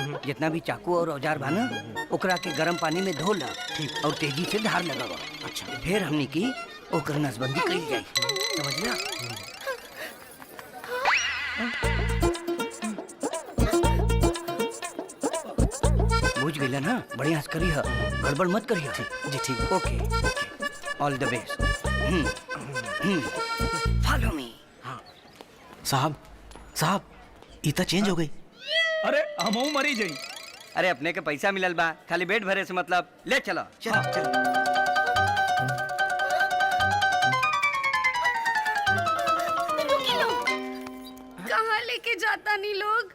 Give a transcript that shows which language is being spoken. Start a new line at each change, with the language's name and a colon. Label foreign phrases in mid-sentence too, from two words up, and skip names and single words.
Bhojpuri: जितना भी चाकू और औजार बा ना ओकरा के गर्म पानी में धो ला और तेजी से धार लगावा। अच्छा फिर हमनी की ओकर नसबंदी करी जाई। समझला? बुझ गईला ना? बढ़िया से करी है गड़बड़ मत करी। जी ठीक
English: okay all the best. follow me.
Bhojpuri: साहब साहब इता चेंज हो गई। अरे हमहू मरी जाई। अरे अपने के पैसा मिलल बा खाली पेट भरे से मतलब ले चलो। चलो चलो। कहाँ लेके जाता नहीं लोग?